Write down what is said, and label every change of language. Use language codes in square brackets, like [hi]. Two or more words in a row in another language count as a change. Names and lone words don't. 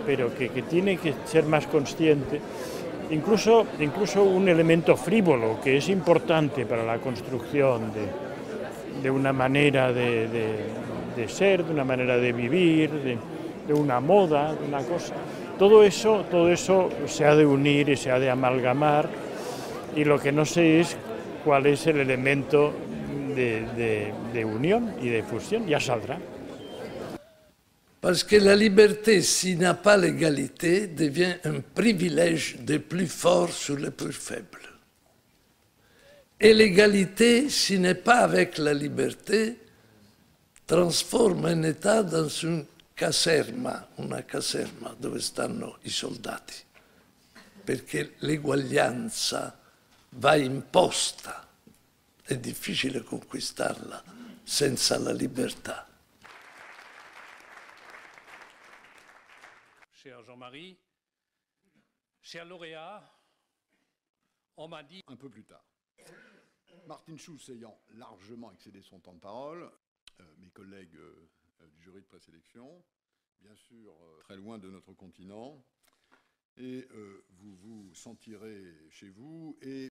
[es] Pero que tiene que ser más consciente, incluso un elemento frívolo que es importante para la construcción de una manera de ser, de una manera de vivir, de una moda, de una cosa. Todo eso se ha de unir y se ha de amalgamar, y lo que no sé es cuál es el elemento de unión y de fusión. Ya saldrá. [fr] Parce que la liberté, s'il n'y a pas l'égalité, devient un privilège des plus forts sur les plus faibles. Et l'égalité, s'il n'est pas avec la liberté, transforme un État dans [it] una caserma dove stanno i soldati, perché l'eguaglianza va imposta. È difficile conquistarla senza la libertà. [fr] Cher Jean-Marie, cher lauréat, on m'a dit... Un peu plus tard. Martin Schulz ayant largement excédé son temps de parole, mes collègues du jury de présélection, bien sûr très loin de notre continent, et vous vous sentirez chez vous et